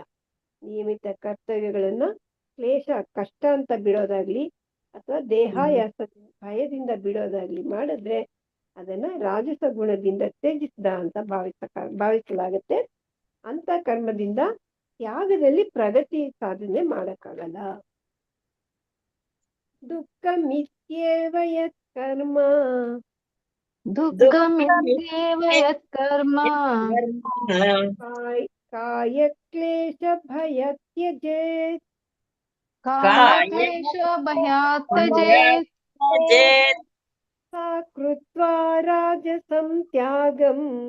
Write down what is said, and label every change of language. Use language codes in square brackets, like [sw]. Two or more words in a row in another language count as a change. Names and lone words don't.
[kn] ನಿಯಮಿತ ಕರ್ತವ್ಯಗಳನ್ನು ಕಷ್ಟ ಅಂತ ಬಿಡೋದಾಗ್ಲಿ ಅಥವಾ ದೇಹಾಯಾಸ ಭಯದಿಂದ ಬಿಡೋದಾಗ್ಲಿ ಮಾಡಿದ್ರೆ ಅದನ್ನ ರಾಜಸ ಗುಣದಿಂದ ತ್ಯಜಿಸಿದ ಅಂತ ಭಾವಿಸಲಾಗುತ್ತೆ. ಅಂತ ಕರ್ಮದಿಂದ ತ್ಯಾಗದಲ್ಲಿ ಪ್ರಗತಿ ಸಾಧನೆ ಮಾಡಕ್ಕಾಗಲ್ಲ. [sa] दुःखमित्येव यत् कर्म कायक्लेश भयात् त्यजेत् सा कृत्वा राजसं त्यागं